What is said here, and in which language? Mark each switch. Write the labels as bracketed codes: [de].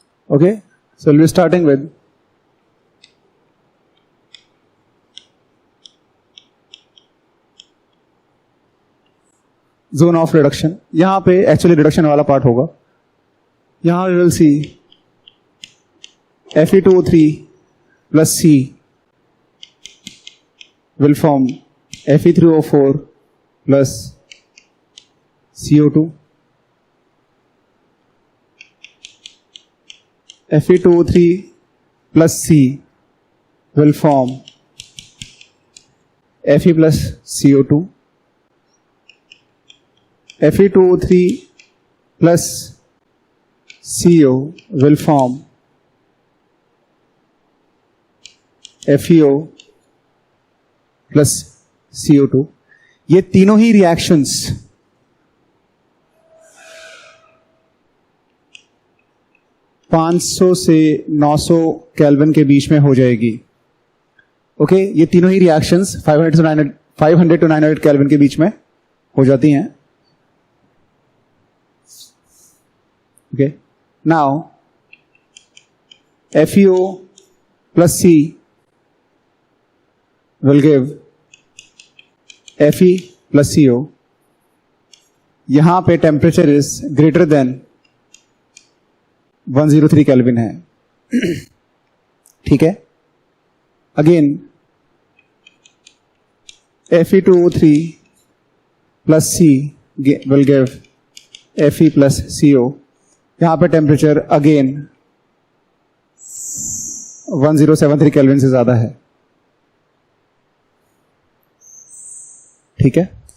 [en] Okay, so we'll be starting with zone of reduction। [hi] यहां पे actually reduction वाला part होगा। [en] यहां we will see Fe2O3 plus C will form Fe3O4 plus CO2। Fe2O3 plus C will form Fe plus CO2। Fe2O3 plus CO will form FeO plus CO2। [hi] ये तीनों ही reactions (500 से 900 kelvin के बीच में हो जाएगी। ओके, ये तीनों ही रिएक्शंस 500 to 900 केल्विन के बीच में हो जाती हैं। [en] Okay, now FeO plus C will give Fe plus CO। [hi] यहां पे [en] temperature is greater than 103 kelvin [hi] है, ठीक है। [en] Again Fe2O3 plus C will give Fe plus CO। [hi] यहां पे टेम्परेचर अगेन 1073 केल्विन से ज्यादा है, ठीक है।